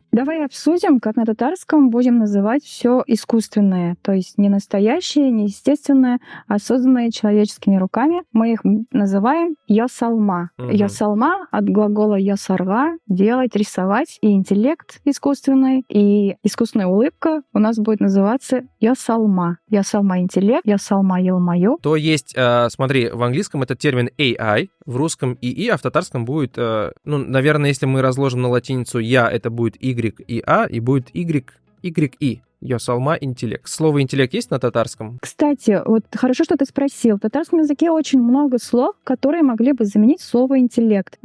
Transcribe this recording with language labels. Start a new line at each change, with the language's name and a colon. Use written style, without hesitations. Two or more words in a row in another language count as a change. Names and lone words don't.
Russian: Давай обсудим, как на татарском будем называть все искусственное, то есть не настоящее, не естественное, а созданное человеческими руками. Мы их называем ясалма. Ясалма от глагола ясарга — делать, рисовать. И интеллект искусственный, и искусственная улыбка у нас будет называться ясалма.
Tatar: Ясалма интеллект, ясалма елмаю.
Russian: То есть, смотри, в английском этот термин AI, в русском ИИ, а в татарском будет, ну, наверное, если мы разложим на латиницу я, это будет Y и А, и будет YI.
Tatar: Ясалма интеллект.
Russian: Слово интеллект есть на татарском? Кстати, вот хорошо, что ты спросил. В татарском языке очень много слов, которые могли бы заменить слово интеллект.